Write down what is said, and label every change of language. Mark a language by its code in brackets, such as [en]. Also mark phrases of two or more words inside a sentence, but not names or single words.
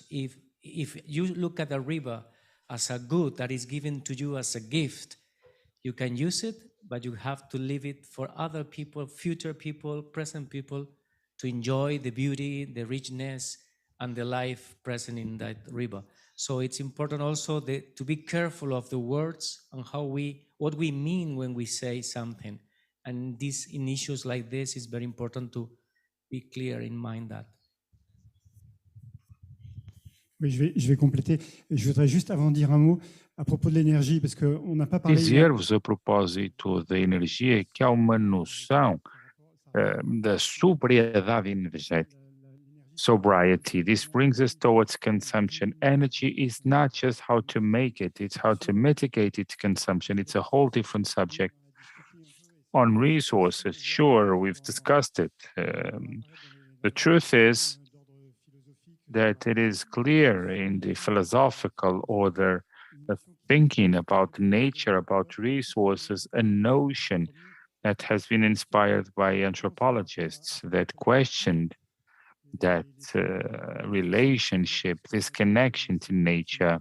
[en] If you look at a river as a good that is given to you as a gift, you can use it, but you have to leave it for other people, future people, present people, to enjoy the beauty, the richness, and the life present in that river. So it's important also to be careful of the words and what we mean when we say something. And in issues like this, it's very important to be clear in mind that. [fr] Oui, je vais compléter. Je voudrais juste avant dire un mot à propos de l'énergie, parce qu'on n'a pas parlé... [pt] Dizer-vos a propósito da energia que há uma noção da sobriedade energética. [en] Sobriety. This brings us towards consumption. Energy is not just how to make it, it's how to mitigate its consumption. It's a whole different subject. On resources, sure, we've discussed it. The truth is that it is clear in the philosophical order of thinking about nature, about resources, a notion that has been inspired by anthropologists that questioned that relationship, this connection to nature.